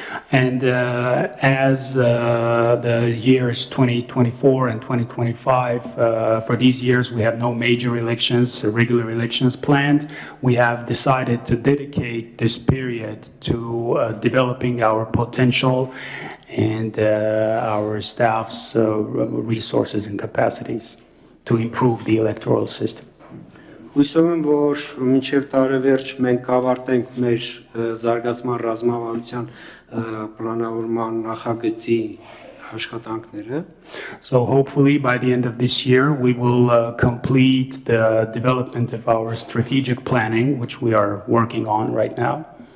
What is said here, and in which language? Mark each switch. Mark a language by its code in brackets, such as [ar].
[en] And as the years 2024 and 2025, for these years we have no major elections, regular elections planned. We have decided to dedicate this period to developing our potential and our staff's resources and capacities to improve the electoral system. [hy] Հույսով եմ, որ մինչև տարեվերջ մենք կավարտենք մեր զարգացման ռազմավարության պլանավորման նախագծի աշխատանքները. [en] So hopefully by the end of this year we will complete the development of our strategic planning, which we are working on right now.